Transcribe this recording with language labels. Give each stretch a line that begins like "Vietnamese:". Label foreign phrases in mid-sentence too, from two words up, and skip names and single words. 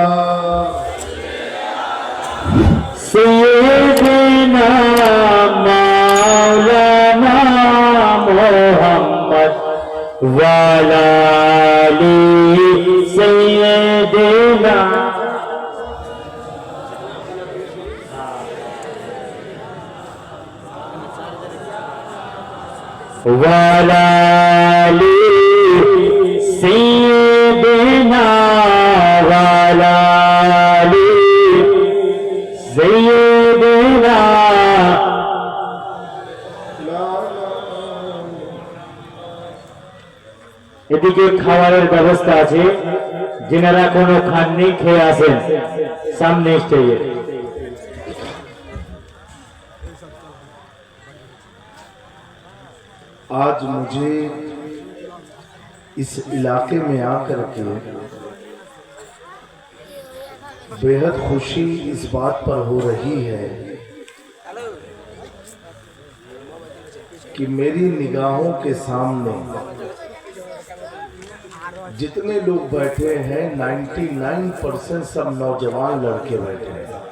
Arabic: سیدنا مولانا محمد وعلی آل سیدنا وعلی آل سیدنا وعلی آل سیدنا۔
Bangla: এদিকে খাবারের ব্যবস্থা আছে, যিনারা কোনো খাননি খেয়ে আসেন সামনে স্টেজে।
Urdu: آج مجھے اس علاقے میں آ کر کے بےحد خوشی اس بات پر ہو رہی ہے کہ میری نگاہوں کے سامنے جتنے لوگ بیٹھے ہیں 99% سب نوجوان لڑکے بیٹھے ہیں۔